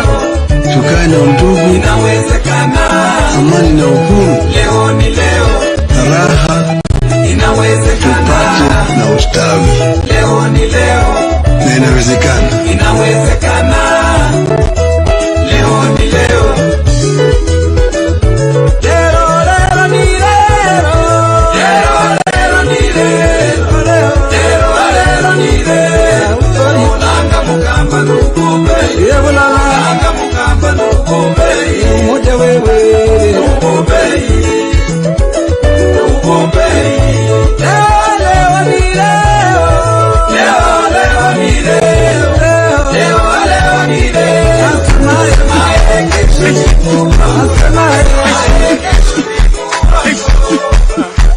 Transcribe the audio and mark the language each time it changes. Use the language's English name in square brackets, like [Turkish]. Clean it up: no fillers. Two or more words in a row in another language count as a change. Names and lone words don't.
[Swahili] Leo ni leo. Tukae na ndugu. Inawezekana. amani na uhuru, leo ni leo, raha inawezekana, tupate na ustawi. leo ni leo, Na inawezekana. inawezekana, leo ni leo. [Nyanja] Lero, lero ni lero, lero, lero ni lero, lero, lero ni lero. Mulanga mukamba nukumbe, mulanga mukamba nukumbe, [Swahili] umoja wewe nukumbe, nukumbe. Leo ni leo, leo ni leo, leo ni leo. Asemaye kesho ni kubwa, asemaye kesho ni kubwa.